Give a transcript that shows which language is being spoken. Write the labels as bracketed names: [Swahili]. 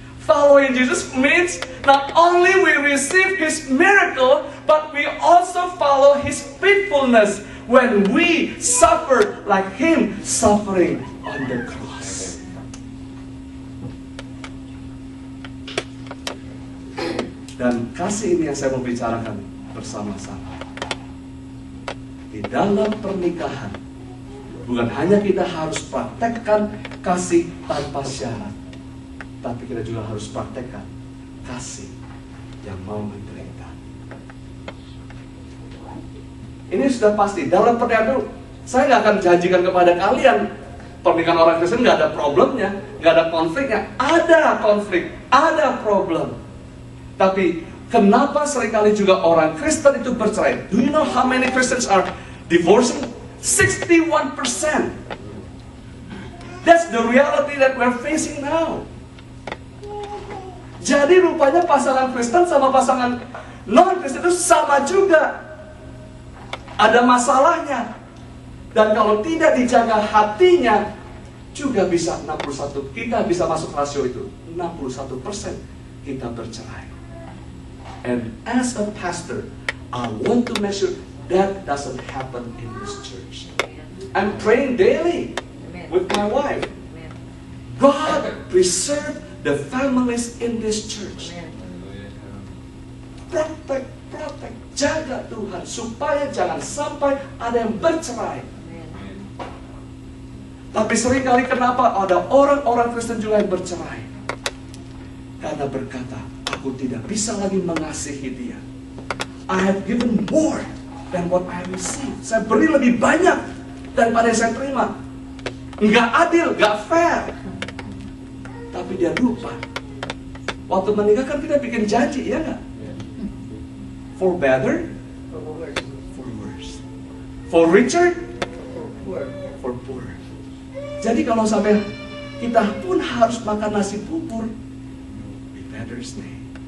[English] Following Jesus means not only we receive His miracle, but we also follow His faithfulness when we suffer like Him suffering on the cross. [Indonesian] Dan kasih ini yang saya mau bicarakan bersama-sama. Di dalam pernikahan, bukan hanya kita harus praktekkan kasih tanpa syarat, tapi kita juga harus praktekkan kasih yang mau menderita. Ini sudah pasti. Dalam pernikahan itu, saya nggak akan janjikan kepada kalian pernikahan orang Kristen nggak ada problemnya, nggak ada konfliknya. Ada konflik, ada problem. Tapi kenapa seringkali juga orang Kristen itu bercerai? [English] Do you know how many Christians are divorcing? 61%. That's the reality that we're facing now. [Indonesian] Jadi rupanya pasangan Kristen sama pasangan non-Kristen itu sama juga. Ada masalahnya. Dan kalau tidak dijaga hatinya, juga bisa 61. Kita bisa masuk rasio itu. 61% kita bercerai. [English] And as a pastor, I want to make sure that doesn't happen in this church. I'm praying daily with my wife. God preserve the families in this church. Protect, [Indonesian] jaga Tuhan supaya jangan sampai ada yang bercerai. Tapi seringkali kenapa ada orang-orang Kristen juga yang bercerai? Karena berkata, aku tidak bisa lagi mengasihi dia. [English] I have given more than what I received. [Indonesian] Saya beri lebih banyak daripada yang saya terima. Nggak adil, nggak fair. Tapi dia lupa. Waktu menikah kan kita bikin janji, ya nggak? [English] For better, for worse. For richer, for poor. [Indonesian] Jadi kalau sampai kita pun harus makan nasi bubur, [English] we better stay.